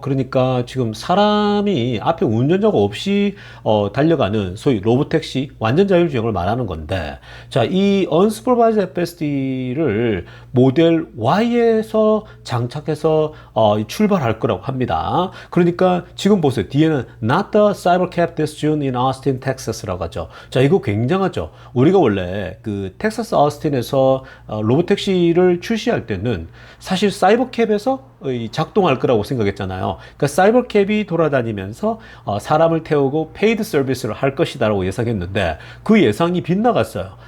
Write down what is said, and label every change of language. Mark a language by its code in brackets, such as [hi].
[ko] 그러니까 지금 사람이 앞에 운전자가 없이 달려가는 소위 로보택시 완전 자율주행을 말하는 건데, 자, 이 unsupervised FSD를 모델 Y에서 장착해서 출발할 거라고 합니다. 그러니까 지금 보세요. [en] 뒤에는 Not the Cybercab this June in Austin, Texas [ko] 라고 하죠. 자, 이거 굉장하죠. 우리가 원래 그 텍사스 어스틴에서 로보택시를 출시할 때는 사실 사이버캡에서 작동할 거라고 생각했잖아요. 그러니까 사이버캡이 돌아다니면서 사람을 태우고 페이드 서비스를 할 것이다라고 예상했는데 그 예상이 빗나갔어요.